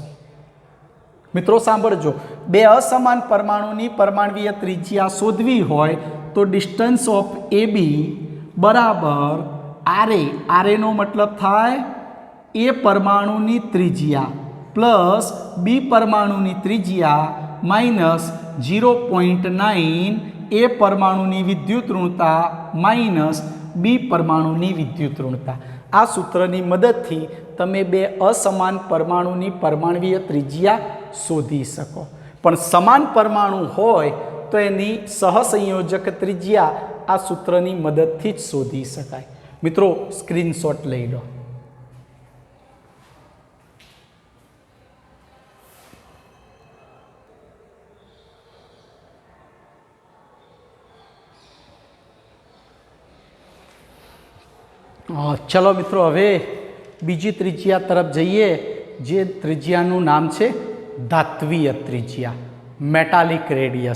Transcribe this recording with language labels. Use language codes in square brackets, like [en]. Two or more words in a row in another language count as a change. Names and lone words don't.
[gu] મિત્રો સાંભળજો, 2 અસમાન પરમાણુની પરમાણવીય ત્રિજ્યા શોધવી હોય તો [en] distance of A B [gu] બરાબર RA નો મતલબ થાય એ પરમાણુની ત્રિજ્યા પ્લસ બી પરમાણુની ત્રિજ્યા માઇનસ 0.9 એ પરમાણુની વિદ્યુત ઋણતા માઇનસ બી પરમાણુની વિદ્યુત ઋણતા. આ સૂત્રની મદદથી તમે બે અસમાન પરમાણુની પરમાણવીય ત્રિજ્યા શોધી શકો। પણ સમાન પરમાણુ હોય તો એની સહસંયોજક ત્રિજ્યા આ સૂત્રની મદદથી જ શોધી શકાય। મિત્રો સ્ક્રીનશોટ લઈ લો। ચાલો મિત્રો હવે બીજી ત્રિજ્યા તરફ જઈએ, જે ત્રિજ્યાનું નામ છે ધાત્વીય ત્રિજ્યા, [en] metallic radius.